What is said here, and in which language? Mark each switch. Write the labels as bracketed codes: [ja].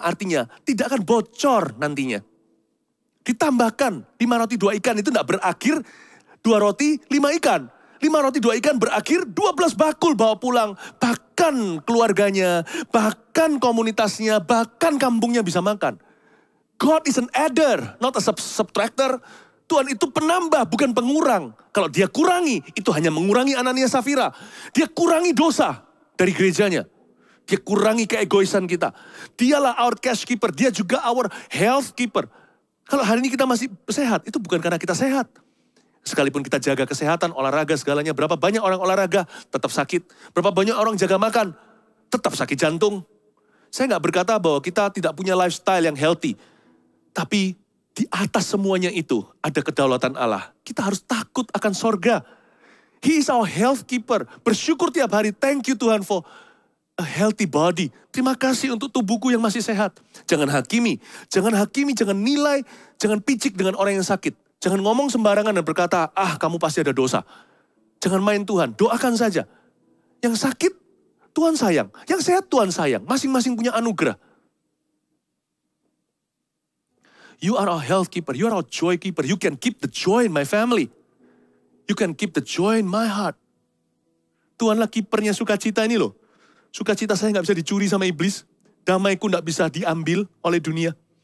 [id] Artinya tidak akan bocor nantinya. Ditambahkan 5 roti 2 ikan itu tidak berakhir 2 roti 5 ikan. 5 roti 2 ikan berakhir 12 bakul bawa pulang. Bahkan keluarganya, bahkan komunitasnya, bahkan kampungnya bisa makan. [en] God is an adder, not a subtractor. [id] Tuhan itu penambah, bukan pengurang. Kalau dia kurangi, itu hanya mengurangi Anania Safira. Dia kurangi dosa dari gerejanya. Dia kurangi keegoisan kita. Dialah [en] our cash keeper, [id] dia juga [en] our health keeper. [id] Kalau hari ini kita masih sehat, itu bukan karena kita sehat. Sekalipun kita jaga kesehatan, olahraga segalanya, berapa banyak orang olahraga, tetap sakit. Berapa banyak orang jaga makan, tetap sakit jantung. Saya nggak berkata bahwa kita tidak punya lifestyle yang healthy. Tapi di atas semuanya itu ada kedaulatan Allah. Kita harus takut akan sorga. [en] He is our health keeper. [id] Bersyukur tiap hari. [en] Thank you [id] Tuhan [en] for a healthy body. [id] Terima kasih untuk tubuhku yang masih sehat. Jangan hakimi. Jangan hakimi, jangan nilai. Jangan picik dengan orang yang sakit. Jangan ngomong sembarangan dan berkata, kamu pasti ada dosa. Jangan main Tuhan. Doakan saja. Yang sakit, Tuhan sayang. Yang sehat, Tuhan sayang. Masing-masing punya anugerah. [en] You are our health keeper. You are our joy keeper. You can keep the joy in my family. You can keep the joy in my heart. [id] Tuhanlah kipernya sukacita ini loh. Sukacita saya nggak bisa dicuri sama iblis. Damaiku nggak bisa diambil oleh dunia.